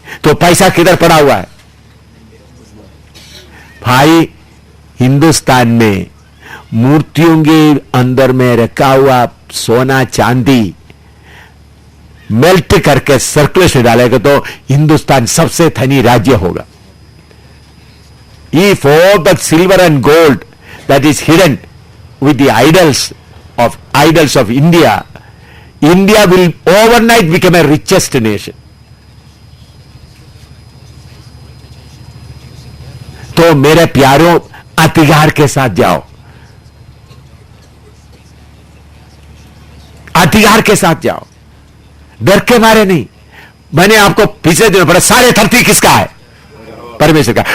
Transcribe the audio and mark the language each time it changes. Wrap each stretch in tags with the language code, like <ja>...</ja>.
<hi>तो पैसा किधर पड़ा हुआ है भाई? हिंदुस्तान में मूर्तियों के अंदर में रखा हुआ सोना चांदी मेल्ट करके सर्कुलेशन डालेगा तो हिंदुस्तान सबसे धनी राज्य होगा।</hi> <en>If all the silver and gold that is hidden with the idols of India, India will overnight become a richest nation.</en> <hi>तो मेरे प्यारों, अधिकार के साथ जाओ, अधिकार के साथ जाओ, डर के मारे नहीं। मैंने आपको पिछले दिनों पढ़ा, सारे धरती किसका है? परमेश्वर का।</hi>